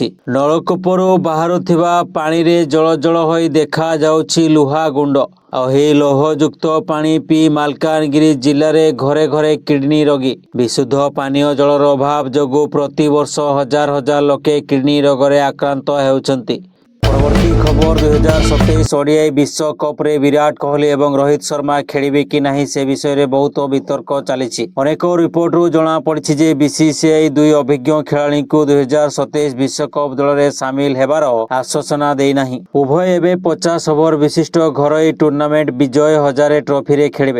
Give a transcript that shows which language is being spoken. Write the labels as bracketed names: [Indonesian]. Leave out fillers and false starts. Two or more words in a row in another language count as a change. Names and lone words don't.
[Odia] ନଳକୂପରୁ ବାହାରୁଥିବା ପାଣିରେ ଜଳ ଜଳ ହୋଇ ଦେଖାଯାଉଛି ଲୁହା ଗୁଣ୍ଡ। ଆଉ ଏହି ଲୌହଯୁକ୍ତ ପାଣି ପିଇ ମାଲକାନଗିରି ଜିଲ୍ଲାରେ ଘରେ ଘରେ କିଡ୍ନି ରୋଗୀ। ବିଶୁଦ୍ଧ ପାନୀୟ ଜଳର ଅଭାବ ଯୋଗୁଁ ପ୍ରତିବର୍ଷ ହଜାର ହଜାର ଲୋକେ କିଡ୍ନି ରୋଗରେ ଆକ୍ରାନ୍ତ ହେଉଛନ୍ତି। ପରବର୍ତ୍ତୀ ଖବର 2027 ଓଡିଆଇ ବିଶ୍ୱକପରେ ବିରାଟ କୋହଲି ଏବଂ ରୋହିତ ଶର୍ମା ଖେଳିବେ କି ନାହିଁ ସେ ବିଷୟରେ ବହୁତ ବିତର୍କ ଚାଲିଛି। ଅନେକ ରିପୋର୍ଟରୁ ଜଣାପଡ଼ିଛି ଯେ ବିସିସିଆଇ ଦୁଇ ଅଭିଜ୍ଞ ଖେଳାଳିଙ୍କୁ 2027 ବିଶ୍ୱକପ ଦଳରେ ସାମିଲ ହେବାର ଆଶ୍ୱାସନା ଦେଇନାହିଁ। ଉଭୟ ଏବେ 50 ଓଭର ବିଶିଷ୍ଟ ଘରୋଇ ଟୁର୍ଣ୍ଣାମେଣ୍ଟ ବିଜୟ ହଜାରେ ଟ୍ରଫିରେ ଖେଳିବେ।